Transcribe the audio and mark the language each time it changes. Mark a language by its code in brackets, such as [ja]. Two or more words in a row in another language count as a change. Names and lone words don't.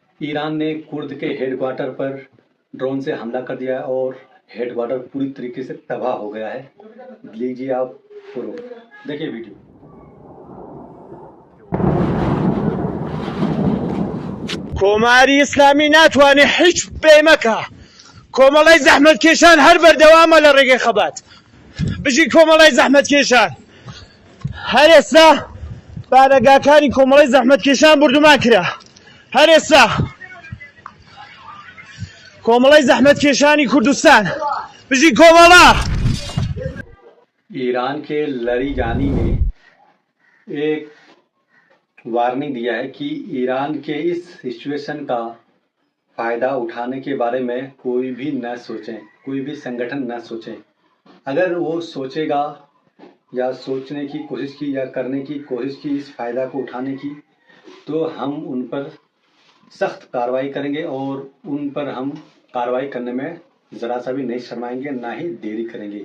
[hi] ईरान ने कुर्द के हेडक्वार्टर पर ड्रोन से हमला कर दिया है और हेडक्वार्टर पूरी तरीके से तबाह हो गया है। लीजिए आप प्रूफ, देखिए वीडियो। [ckb] کۆماری ئیسلامی ناتوانێت هیچ پەیمەکە کۆمەڵای زەحمەتکێشان هەر بەردەوامە لە ڕێگەی خەبات بژی کۆمەڵای زەحمەتکێشان هەر ئێستا بارەگاکانی کۆمەڵای زەحمەتکێشان بردومان کرا هەر ئێستا کۆمەڵای زەحمەتکێشانی کوردستان بژی کۆمەڵا [hi] ईरान के लरी जानी ने एक वार्निंग दिया है कि ईरान के इस सिचुएशन का फ़ायदा उठाने के बारे में कोई भी न सोचें, कोई भी संगठन न सोचें। अगर वो सोचेगा या सोचने की कोशिश की या करने की कोशिश की इस फ़ायदा को उठाने की, तो हम उन पर सख्त कार्रवाई करेंगे और उन पर हम कार्रवाई करने में ज़रा सा भी नहीं शर्माएंगे, ना ही देरी करेंगे।